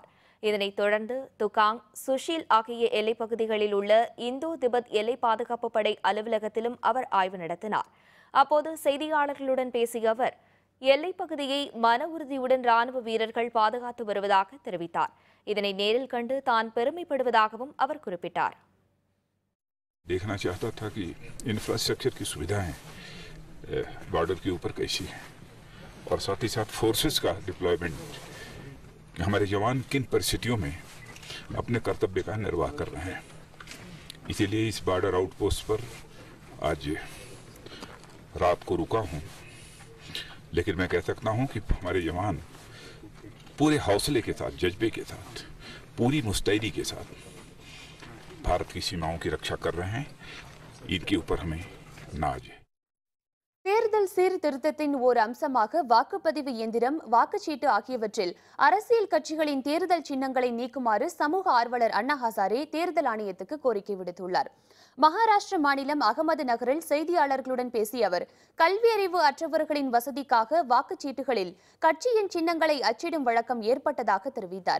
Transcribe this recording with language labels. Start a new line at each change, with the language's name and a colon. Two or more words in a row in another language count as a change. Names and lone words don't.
Tamil: இதனைத் தொடர்ந்து துகாங், சுஷீல் ஆகிய எல்லைப் பகுதிகளில் உள்ள இந்தோ திபெத் எல்லை பாதுகாப்பு படை அலுவலகத்திலும் அவர் ஆய்வு நடத்தினார். அப்போது செய்தியாளர்களுடன் பேசிய அவர், எல்லைப் பகுதியை மன உறுதியுடன் ராணுவ வீரர்கள் பாதுகாத்து வருவதாக தெரிவித்தார். இதனை நேரில் கண்டு தான் பெருமைப்படுவதாகவும் அவர் குறிப்பிட்டார்.
Hindi: देखना चाहता था कि इंफ्रास्ट्रक्चर की सुविधाएं बॉर्डर के ऊपर कैसी हैं और साथ ही साथ फोर्सेस का डिप्लॉयमेंट, हमारे जवान किन परिस्थितियों में अपने कर्तव्य का निर्वाह कर रहे हैं. इसीलिए इस
English: border outpost
Hindi: पर आज रात को रुका हूं, लेकिन मैं कह सकता हूं कि हमारे जवान पूरे हौसले के साथ, जज्बे के साथ, पूरी मुस्तैदी के साथ भारत की सीमाओं की रक्षा कर रहे हैं. इनके ऊपर हमें नाज है.
Tamil: தேர்தல் சீர்திருத்தத்தின் ஓர் அம்சமாக வாக்குப்பதிவு இயந்திரம், வாக்குச்சீட்டு ஆகியவற்றில் அரசியல் கட்சிகளின் தேர்தல் சின்னங்களை நீக்குமாறு சமூக ஆர்வலர் அண்ணா ஹசாரே தேர்தல் ஆணையத்துக்கு கோரிக்கை விடுத்துள்ளார். மகாராஷ்டிர மாநிலம் அகமது நகரில் செய்தியாளர்களுடன் பேசிய அவர், கல்வி அறிவு அற்றவர்களின் வசதிக்காக வாக்குச்சீட்டுகளில் கட்சியின் சின்னங்களை அச்சிடும் வழக்கம் ஏற்பட்டதாக தெரிவித்தார்.